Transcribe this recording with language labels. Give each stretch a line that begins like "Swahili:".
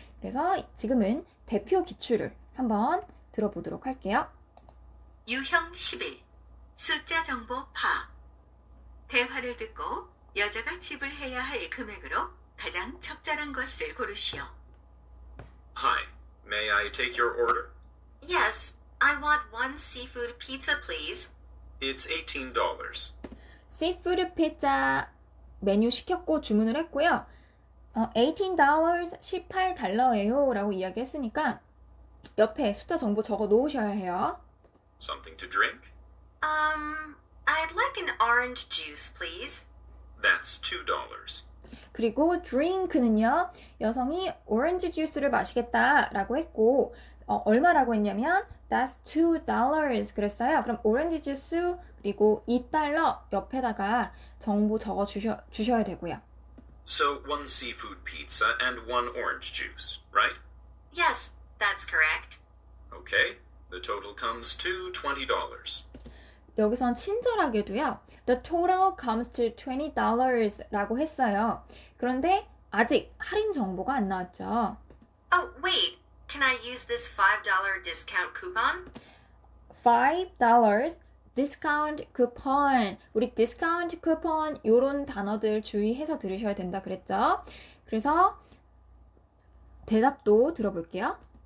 Korean: 그래서 지금은 대표 기출을 한번 들어보도록 할게요. 유형 11. 숫자 정보 파. 대화를 듣고 여자가 지불해야 할 금액으로 가장 적절한 것을 고르시오.
English: Hi, may I take your order? Yes, I want one seafood pizza, please. It's $18.
Korean: 시푸드 피자 메뉴 시켰고 주문을 했고요. $18, $18예요 라고 이야기했으니까 옆에 숫자 정보 적어 놓으셔야 해요.
English: Something to drink? I'd like an orange juice, please. That's $2.
Korean: 그리고 drink는요. 여성이 오렌지 주스를 마시겠다라고 했고 얼마라고 했냐면
English: that's $2
Korean: 그랬어요. 그럼 오렌지 주스 그리고 $2 옆에다가 정보 적어 주셔야 되고요.
English: So one seafood pizza and one orange juice, right? Yes, that's correct. Okay, the total comes to $20.
Korean: 여기선 친절하게도요.
English: The total comes to $20
Korean: 라고 했어요. 그런데 아직 할인 정보가 안 나왔죠.
English: Oh, wait. Can I use this $5 discount coupon? $5 discount coupon.
Korean: 우리 discount coupon 이런 단어들 주의해서 들으셔야 된다 그랬죠. 그래서 대답도 들어볼게요.